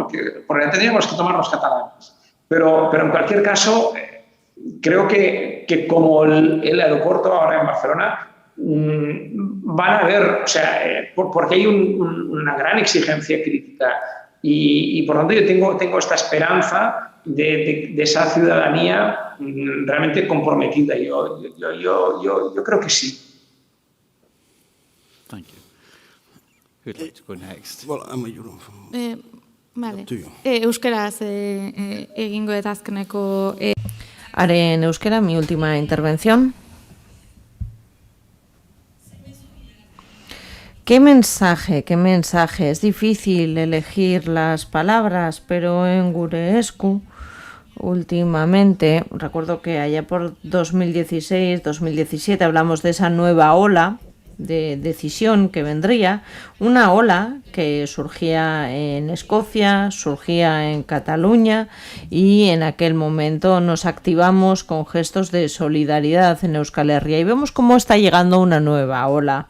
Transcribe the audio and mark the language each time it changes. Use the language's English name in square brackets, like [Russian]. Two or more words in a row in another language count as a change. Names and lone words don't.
[Spanish] Porque la tendríamos que tomar los catalanes. Pero en cualquier caso, creo que como el aeropuerto ahora en Barcelona, van a haber, o sea, porque hay una gran exigencia crítica y por lo tanto yo tengo esta esperanza de esa ciudadanía realmente comprometida. Yo creo que sí. [English] Thank you. Who'd like to go next? Well, [Spanish] Vale. [Basque] Euskaraz egingo eta azkeneko... [Spanish] Haré en euskera mi última intervención. ¿Qué mensaje? Es difícil elegir las palabras, pero en Gureescu, últimamente, recuerdo que allá por 2016, 2017 hablamos de esa nueva ola de decisión que vendría, una ola que surgía en Escocia, surgía en Cataluña y en aquel momento nos activamos con gestos de solidaridad en Euskal Herria y vemos cómo está llegando una nueva ola.